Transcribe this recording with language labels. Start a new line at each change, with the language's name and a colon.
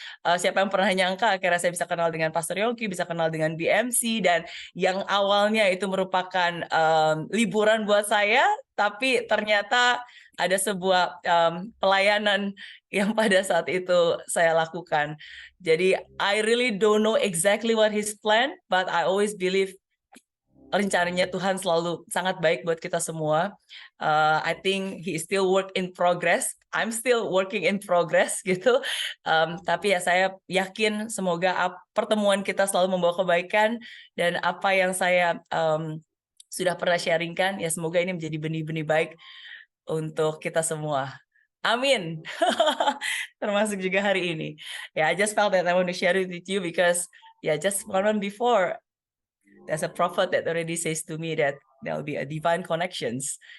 Indonesian: Siapa yang pernah nyangka akhirnya saya bisa kenal dengan Pastor Yongki, bisa kenal dengan BMC, dan yang awalnya itu merupakan liburan buat saya, tapi ternyata ada sebuah pelayanan yang pada saat itu saya lakukan. Jadi
English: I really don't know exactly what his plan, but I always believe
Indonesian: rencananya Tuhan selalu sangat baik buat kita semua.
English: I think He is still work in progress. I'm still working in progress
Indonesian: gitu. Tapi ya saya yakin semoga pertemuan kita selalu membawa kebaikan, dan apa yang saya sudah pernah sharingkan, ya semoga ini menjadi benih-benih baik untuk kita semua. Amin. Termasuk juga hari ini.
English: I just felt that I want to share it with you because just one month before, there's a prophet that already says to me that there will be a divine connections.